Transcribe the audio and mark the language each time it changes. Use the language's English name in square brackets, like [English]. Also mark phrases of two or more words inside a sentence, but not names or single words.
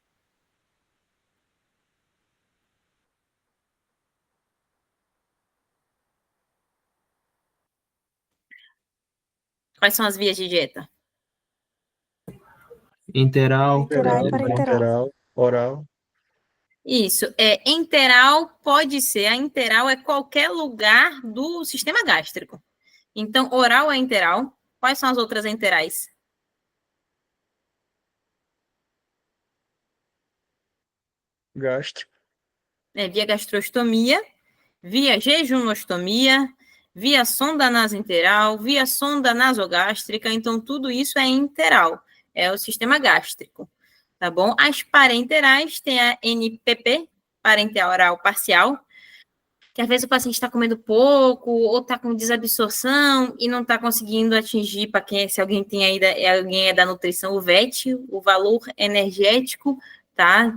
[Portuguese] Quais são as vias de dieta? Interal, Enteral e Enteral, parenteral. parenteral, oral. Isso, enteral pode ser, a enteral é qualquer lugar do sistema gástrico. Então, oral é enteral. Quais são as outras enterais? Gástrico. Via gastrostomia, via jejunostomia, via sonda nasoenteral, via sonda nasogástrica. Então, tudo isso é enteral, é o sistema gástrico, tá bom? As parenterais tem a NPP, parenteral oral parcial, que às vezes o paciente está comendo pouco ou está com desabsorção e não está conseguindo atingir, para quem, se alguém tem aí, alguém é da nutrição, o VET, o valor energético, tá?